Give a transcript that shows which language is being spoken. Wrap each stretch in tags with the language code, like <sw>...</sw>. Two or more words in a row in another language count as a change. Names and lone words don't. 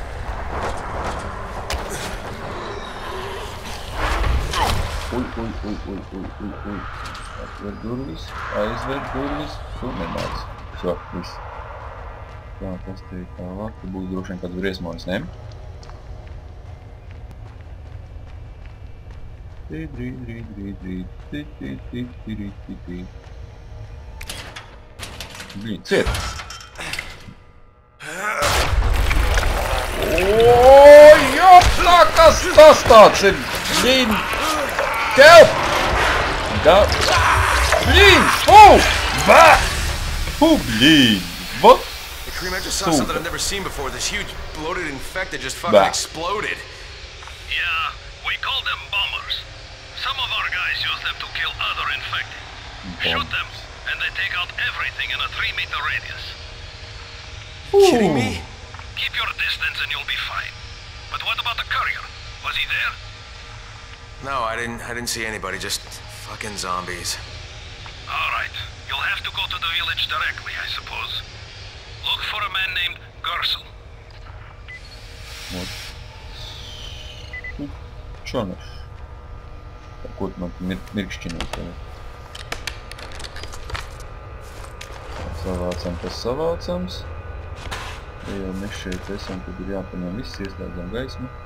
<lv>Ui. Atver durvis, aizver durvis. Tu nenāc. So, viss. Tā, kas te ir tālāk? Tu būs droši vien kāds briesmonis, ne?</lv> <ru>Блин, цвет. Ой, ёпта,</ru> <lv>kas ir?</lv> <ru>Блин. Help! Да. Блин, фу! Ба! Фу, блин. Вот.</ru> <en>Hey, Kareem, I just saw something I've never seen before. This huge bloated infected just fucking exploded. Yeah, we call them bombers. Some of our guys use them to kill other infected. Shoot them, and they take out everything in a 3-meter radius. Kidding me? Keep your distance and you'll be fine. But what about the courier? Was he there? No, I didn't see anybody, just fucking zombies. Alright, you'll have to go to the village directly, I suppose. Look for a man named Gersel.</en> <ru>Вот Čonaš.</ru> <lv>Ar ko tu man mirkšķinos tagad? Savācam, tas savācams. Ja jau mēs šeit esam, tad ir jāpaņem viss, ieslēdzam gaismu.</lv>